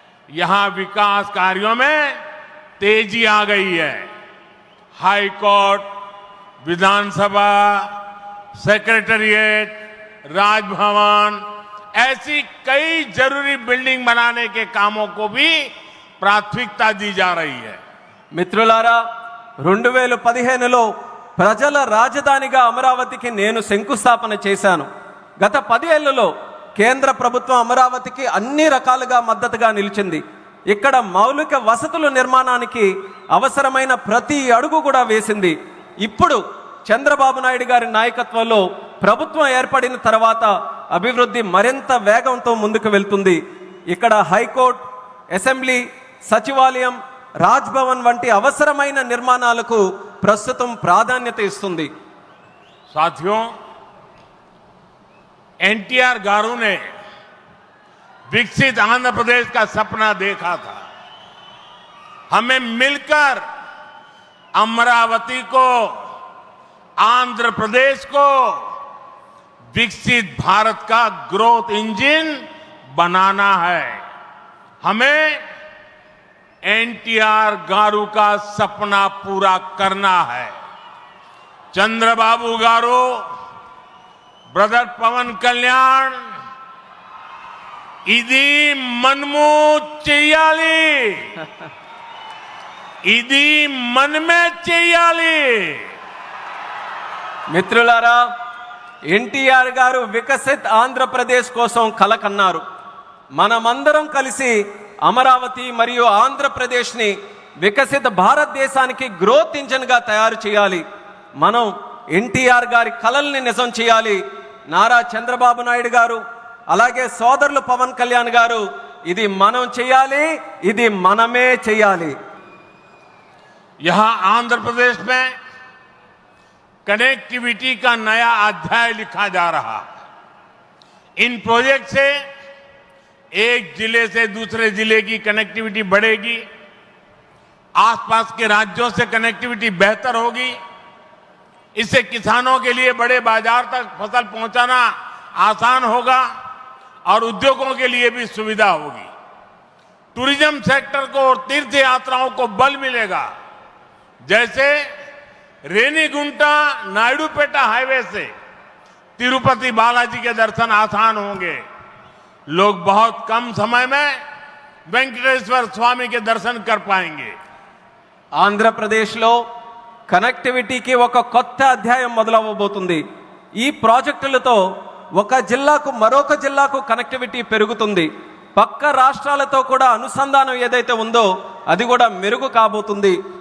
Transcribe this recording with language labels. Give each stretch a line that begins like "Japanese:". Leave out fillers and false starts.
Hindi: यहां विकास कार्यों में तेजी आ गई है. हाई कोर्ट, विधानसभा, सेक्रेटेरिएट, राजभवन, ऐसी कई जरूरी बिल्डिंग बनाने के कामों को भी प्राथमिकता दी जा रही है।
Telugu: మిత్రులారా 2015లో ప్రజల రాజధానిగా అమరావతికి నేను శంకుస్థాపన చేశాను. గత 10 ఏళ్లలో కేంద్ర ప్రభుత్వం అమరావతికి అన్ని రకాలుగా మద్దతుగా నిలిచింది. ఇక్కడ మౌలిక వసతుల నిర్మాణానికి అవసరమైన ప్రతి అడుగు కూడా వేసింది. ఇప్పుడు చంద్రబాబు నాయుడు గారి నాయకత్వంలో ప్రభుత్వం ఏర్పడిన తర్వాత అభివృద్ధి మరింత వేగంతో ముందుకు వెళ్తుంది. ఇక్కడ హైకోర్టు, అసెంబ్లీ, సచివాలయం, రాజ్భవన్ వంటి అవసరమైన నిర్మాణాలకు ప్రస్తుతం ప్రాధాన్యత ఇస్తుంది.
Hindi: साथियों, एनटीआर गारू ने विकसित आंध्र प्रदेश का सपना देखा था। हमें मिलकर अमरावती को, आंध्र प्रदेश को विकसित भारत का ग्रोथ इंजन बनाना है। हमें एनटीआर गारू का सपना पूरा करना है।
Telugu: चंद्रबाबू गारू, ब्रदर पवन कल्याण, इदी मनमू చెయ్యాలి, ఇది మనమే చెయ్యాలి. మిత్రులారా, ఎన్టీఆర్ గారు వికసిత్ ఆంధ్రప్రదేశ్ కోసం కలకన్నారు. మనమందరం కలిసి అమరావతి మరియు ఆంధ్రప్రదేశ్ని వికసిత భారతదేశానికి గ్రోత్ ఇంజిన్గా తయారు చేయాలి. మనం ఎన్టీఆర్ గారి కలల్ని నిజం చేయాలి. నారా చంద్రబాబు నాయుడు గారు, అలాగే సోదరులు పవన్ కళ్యాణ్ గారు, ఇది మనం చేయాలి, ఇది మనమే చేయాలి.
Hindi: यहां आंध्र प्रदेश में कनेक्टिविटी का नया अध्याय लिखा जा रहा है। इन प्रोजेक्ट से एक जिले से दूसरे जिले की कनेक्टिविटी बढ़ेगी, आसपास के राज्यों से कनेक्टिविटी बेहतर होगी। इससे किसानों के लिए बड़े बाजार तक फसल पहुंचाना आसान होगा और उद्योगों के लिए भी सुविधा होगी। टूरिज्म सेक्टर को और तीर्थ यात्राओं को बल मिलेगा। जैसे रेनीगुंटा नायडूपेटा हाईवे से तिरुपति बालाजी के दर्शन आसान होंगे। लोग बहुत कम समय में वेंकटेश्वर स्वामी के दर्शन कर पाएंगे।
Telugu: ఆంధ్రప్రదేశ్లో కనెక్టివిటీకి ఒక కొత్త అధ్యాయం మొదలవబోతుంది. ఈ ప్రాజెక్టులతో ఒక జిల్లాకు మరొక జిల్లాకు కనెక్టివిటీ పెరుగుతుంది. పక్క రాష్ట్రాలతో కూడా అనుసంధానం ఏదైతే ఉందో అది కూడా మెరుగు కాబోతుంది.